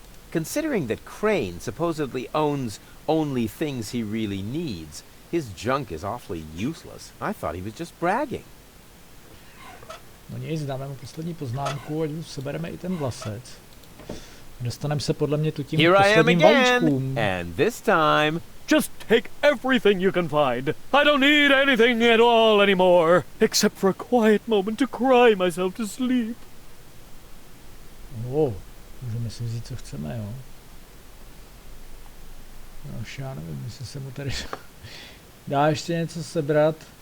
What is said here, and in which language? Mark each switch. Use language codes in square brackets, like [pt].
[en] Considering that Crane supposedly owns only things he really needs, his junk is awfully useless. I thought he was just bragging. [cs] No nic, dáme mu poslední poznámku, ať sebereme i ten vlasec. Dostaneme se podle mě tu tím posledním vajíčkům. [en] And this time... Just take everything you can find. I don't need anything at all anymore, except for a quiet moment to cry myself to sleep. [cs] Můžeme si vzít, co chceme, jo. No, už já nevím, jestli se mu tady dá ještě něco sebrat.